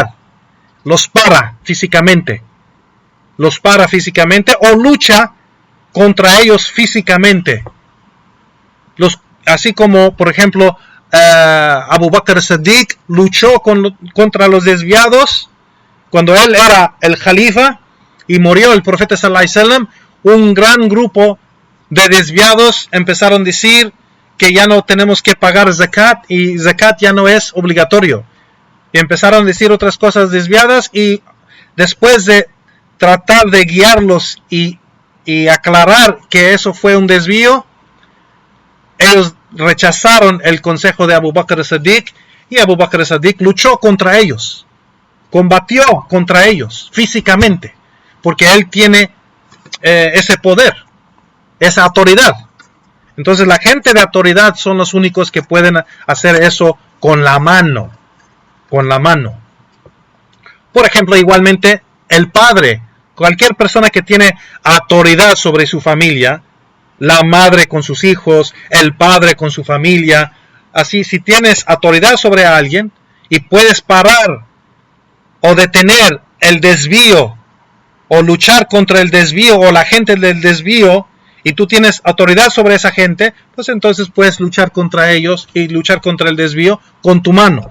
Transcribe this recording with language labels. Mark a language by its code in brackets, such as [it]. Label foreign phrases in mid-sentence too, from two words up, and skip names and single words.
[es] Los para físicamente o lucha contra ellos físicamente. Así como, por ejemplo, Abu Bakr as-Siddiq luchó contra los desviados cuando él era el Jalifa y murió el profeta [ar] صلى الله عليه وسلم. [es] Un gran grupo de desviados empezaron a decir que ya no tenemos que pagar zakat y zakat ya no es obligatorio. Y empezaron a decir otras cosas desviadas, y después de tratar de guiarlos y aclarar que eso fue un desvío, ellos rechazaron el consejo de Abu Bakr as-Siddiq, y Abu Bakr as-Siddiq luchó contra ellos, combatió contra ellos físicamente, porque él tiene ese poder, esa autoridad. Entonces la gente de autoridad son los únicos que pueden hacer eso con la mano. Por ejemplo, igualmente el padre, cualquier persona que tiene autoridad sobre su familia, la madre con sus hijos, el padre con su familia, así, si tienes autoridad sobre alguien y puedes parar o detener el desvío o luchar contra el desvío o la gente del desvío, y tú tienes autoridad sobre esa gente, pues entonces puedes luchar contra ellos y luchar contra el desvío con tu mano.